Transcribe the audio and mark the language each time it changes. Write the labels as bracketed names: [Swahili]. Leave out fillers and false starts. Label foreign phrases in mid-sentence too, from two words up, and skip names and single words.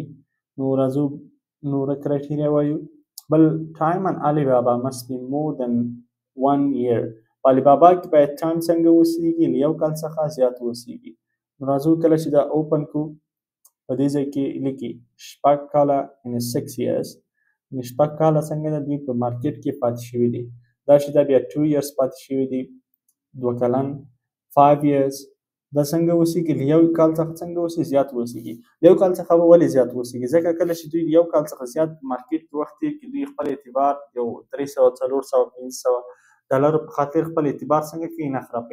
[Pashto] نو راځو نوره کرایټیریا وایو. [English] بل time in Alibaba must be more than 1 year. [Pashto] په Alibaba کې باید ټایم څنګه اوسیږي له 1 کال څخه زیات اوسیږي. نو راځو کله چې دا اوپن کو په دې ځای کې لیکي 6 کاله [English] in 6 years. [Pashto] نو 6 کاله څنګه د دوی په مارکیټ کې پاتې شوي دي. دا چې دا بیا 2 years پاتې شوي دي 2 کلن 5 years. دا څنګه اوسیږي له 1 کال څخه څنګه اوسي زیات اوسیږي. له 1 کال څخه به ولې زیات اوسیږي ځکه کله چې دوی 1 کال څخه زیات مارکیټ کې وخت کې دوی خپل اعتبار یو 300 400 500 ډالرو په خاطر خپل اعتبار څنګه کوي نه خرابوي.